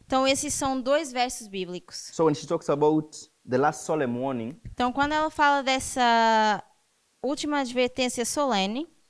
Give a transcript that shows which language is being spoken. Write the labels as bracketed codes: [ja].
[pt] Então, esses são dois versos bíblicos. [en] So when she talks about the last solemn warning, [pt] Então, quando ela fala dessa última advertência solene,